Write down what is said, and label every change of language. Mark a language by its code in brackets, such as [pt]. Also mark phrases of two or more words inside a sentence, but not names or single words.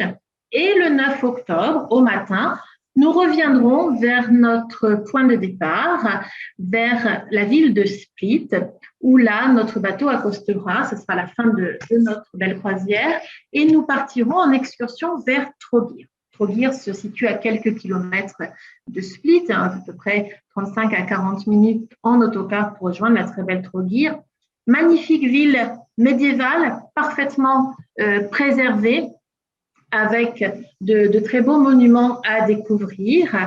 [fr] Et le 9 octobre, au matin, nous reviendrons vers notre point de départ, vers la ville de Split, où là, notre bateau accostera, ce sera la fin de notre belle croisière, et nous partirons en excursion vers Trogir. Trogir se situe à quelques kilomètres de Split, à peu près 35 à 40 minutes en autocar pour rejoindre la très belle Trogir. Magnifique ville médiévale, parfaitement préservée, avec de très beaux monuments à découvrir.